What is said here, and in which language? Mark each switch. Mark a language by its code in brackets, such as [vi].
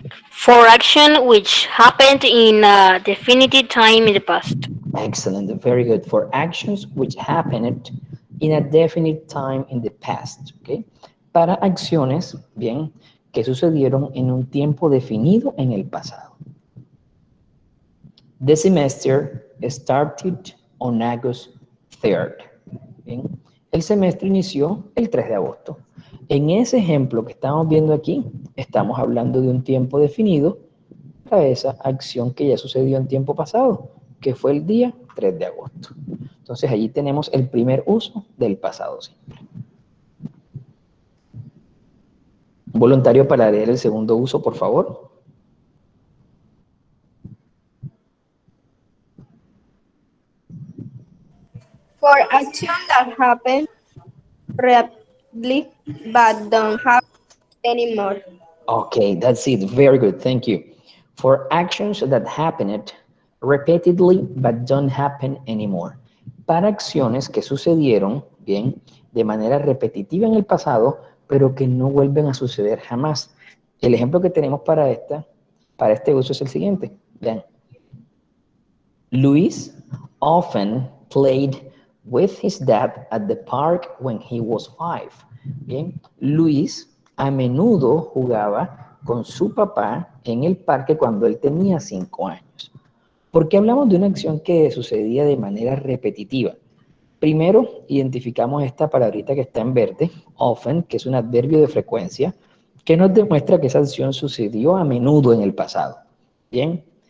[en] For action which happened in a definitive time in the past. Excellent, very good. For actions which happened in a definite time in the past. ¿Okay? [es] Para acciones, bien, que sucedieron en un tiempo definido en el pasado. [en] The semester started on August 3rd. [es] Bien. El semestre inició el 3 de agosto. En ese ejemplo que estamos viendo aquí, estamos hablando de un tiempo definido para esa acción que ya sucedió en tiempo pasado, que fue el día 3 de agosto. Entonces, allí tenemos el primer uso del pasado simple. Un voluntario para leer el segundo uso, por favor. [en] For action that happened rapidly but don't happen anymore. Okay, that's it. Very good. Thank you. For actions that happened repeatedly but don't happen anymore. [es] Para acciones que sucedieron, bien, de manera repetitiva en el pasado, pero que no vuelven a suceder jamás. El ejemplo que tenemos para este uso es el siguiente. Vean. [en] Luis often played with his dad at the park when he was 5. [es] Bien, Luis a menudo jugaba con su papá en el parque cuando él tenía 5 años. ¿Por qué hablamos de una acción que sucedía de manera repetitiva? Primero, identificamos esta palabrita que está en verde, often, que es un adverbio de frecuencia, que nos demuestra que esa acción sucedió a menudo en el pasado. ¿Bien?